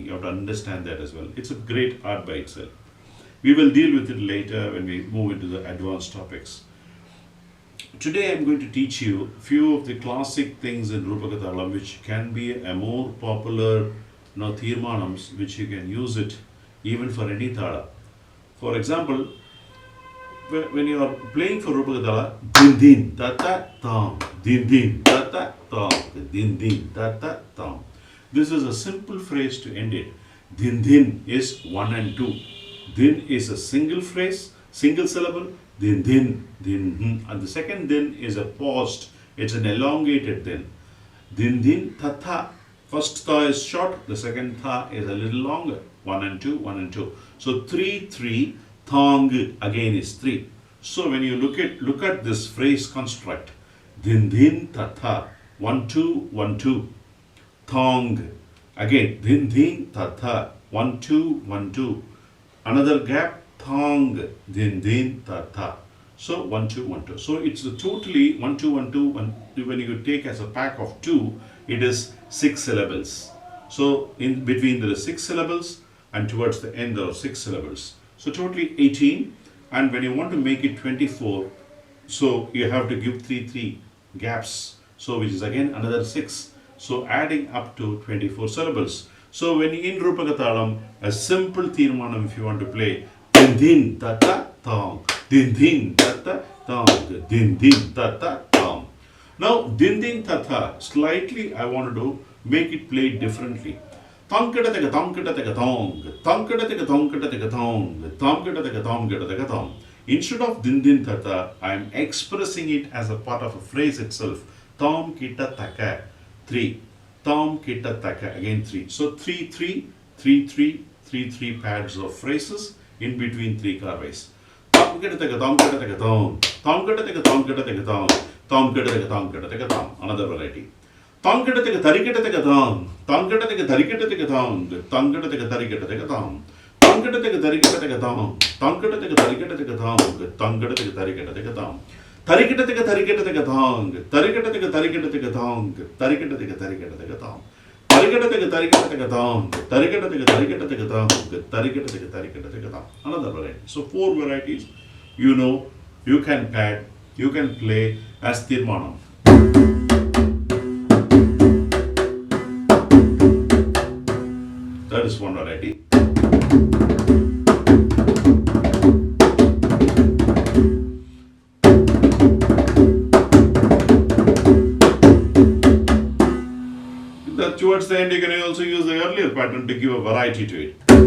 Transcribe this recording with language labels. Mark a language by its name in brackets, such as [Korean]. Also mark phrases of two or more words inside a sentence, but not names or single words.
[English] You have to understand that as well. It's a great art by itself. We will deal with it later when we move into the advanced topics. Today I'm going to teach you a few of the classic things in Rupaka Thalam which can be a more popular thirmanams, which you can use it even for any thala. For example, when you are playing for Rupaka Thala, din din ta ta tam, din din ta ta tam, din din ta ta tam. This is a simple phrase to end it. Din din is 1 and 2. Din is a single phrase, single syllable. Din din din, and the second din is a paused. It's an elongated din. Din din ta ta. First tha is short, the second tha is a little longer. 1 and 2, 1 and 2. So 3 3, thong again is 3. So when you look at this phrase construct, din din ta tha, 1 2 1 2, thong again din din ta tha, 1 2 1 2. Another gap, thong, din din, ta ta. So 1 2 1 2. So it's the totally 1 2 1 2 1. When you take as a pack of 2, it is 6 syllables. So in between there are 6 syllables, and towards the end there are 6 syllables. So totally 18. And when you want to make it 24, so you have to give 3 gaps. So which is again another 6. So adding up to 24 syllables. So when in Rupaka Thalam, a simple Tirmanam if you want to play, din din ta ta thong, din din ta ta thong, din din ta ta thong. Now din din ta ta, slightly I want to make it play differently. Thongkata taka thongkata taka thong, thongkata taka thongkata taka thong, thongkata taka thongkata taka thong. Instead of din din ta ta, I am expressing it as a part of a phrase itself. Thom kita taka, 3. Thom kita taka, again 3. So 3 3 3 3 3 3 pads of phrases in between 3 korvais. Thom kita taka thom kita taka thong, thom kita taka thom kita taka thong, thom kita taka thom kita taka thong. Another variety. Thom kita taka thari kita taka thong, thom kita taka thari kita taka thong, thom kita taka thari kita taka thong. Thom kita taka thari kita taka thong, thom kita taka thari kita taka thong, thom kita taka thari kita taka thong. Tarikata taka tarikata taka thong, tarikata taka tarikata taka thong, tarikata taka tarikata taka thong. Tarikata taka tarikata taka thong, tarikata taka tarikata taka thong, tarikata taka tarikata taka thong. Another variety. So 4 varieties, you know, you can pad, you can play as Tirmanam. That is one variety. Towards the end, you can also use the earlier pattern to give a variety to it.